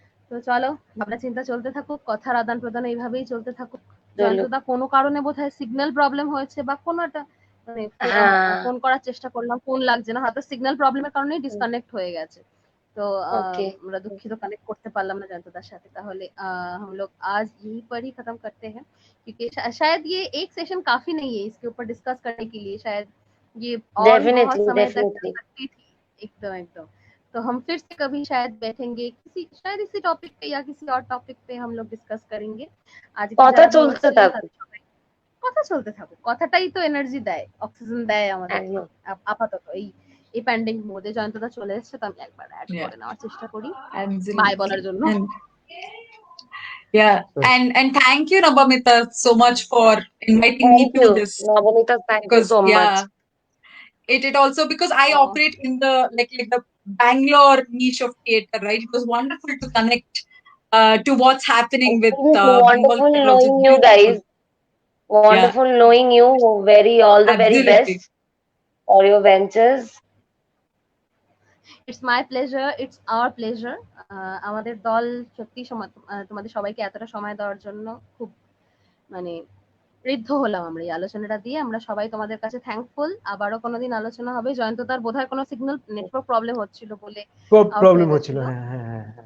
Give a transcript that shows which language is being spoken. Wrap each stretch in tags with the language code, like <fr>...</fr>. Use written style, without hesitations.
<bn>তো চলো, ভাবনা চিন্তা চলতে থাকুক, কথার আদান প্রদান এইভাবেই চলতে থাকুক। জয়ন্তদা কোনো কারণে বোধহয় সিগন্যাল প্রবলেম হয়েছে বা কোনো একটা মানে ফোন করার চেষ্টা করলাম, ফোন লাগছে না, হয়তো সিগন্যাল প্রবলেমের কারণেই ডিসকানেক্ট হয়ে গেছে। तो আমরা দুঃখিত কানেক্ট করতে পারলাম না জয়ন্তদার সাথে।</bn> <hi>তাহলে हम लोग आज यहीं पर ही खत्म करते हैं, क्योंकि शायद ये एक सेशन काफी नहीं है इसके ऊपर डिस्कस करने के लिए, शायद ये और बहुत समय तक चल सकती थी। एकदम एकदम। तो हम फिर से कभी शायद बैठेंगे शायद इसी टॉपिक पे या किसी और टॉपिक पे हम लोग डिस्कस करेंगे।</hi> <bn>आज কথা চলতে থাকুক, কথা চলতে থাকুক, কথাটাই তো এনার্জি দেয়, অক্সিজেন দেয় আমাদের আপাতত এই প্যান্ডেমিক মোডে। জয়ন্তদা চলে এসেছে, তো আমি একবার অ্যাড করে নেওয়ার চেষ্টা করি বাই বলার জন্য।</bn> <en>Yeah, and thank you Nabamita so much for inviting me to this. Nabamita, thank you so much. It also, because I operate in the like the Bangalore niche of theater, right? It was wonderful to connect to what's happening with wonderful knowing you guys. Wonderful knowing you. All the very best for your ventures. It's my pleasure, it's our pleasure.</en> <bn>আমাদের দল সত্যি তোমাদের সবাইকে এতটা সময় দেওয়ার জন্য খুব মানে ঋদ্ধ হলাম আমরা এই আলোচনাটা দিয়ে। আমরা সবাই তোমাদের কাছে থ্যাঙ্কফুল। আবারও কোনোদিন আলোচনা হবে। জয়ন্তদার বোধহয় কোনো সিগন্যাল নেটওয়ার্ক প্রবলেম হচ্ছিল বলে প্রবলেম হচ্ছিল। হ্যাঁ,</bn>